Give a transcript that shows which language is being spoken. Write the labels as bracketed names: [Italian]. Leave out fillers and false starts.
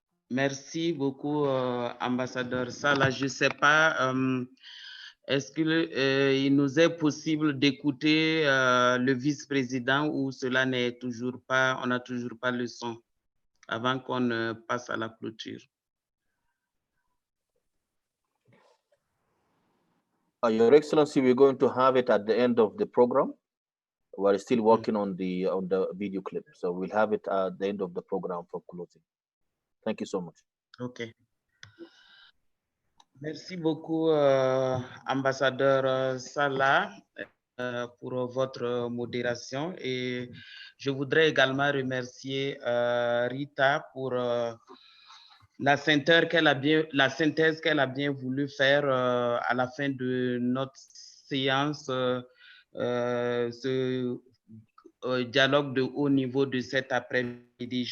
[French] Merci beaucoup, ambassadeur Salah. Je ne sais pas, est-ce qu'il nous est possible d'écouter le vice-président ou cela n'est toujours pas, on n'a toujours pas le son avant qu'on passe à la clôture? [English] Your Excellency, we're going to have it at the end of the program. We're still working on the video clip, so we'll have it at the end of the program for closing. Thank you so much. OK. [French] Merci beaucoup, ambassadeur Salah, pour votre modération. Et je voudrais également remercier Rita pour la synthèse qu'elle a bien voulu faire à la fin de notre séance, ce dialogue de haut niveau de cet après-midi.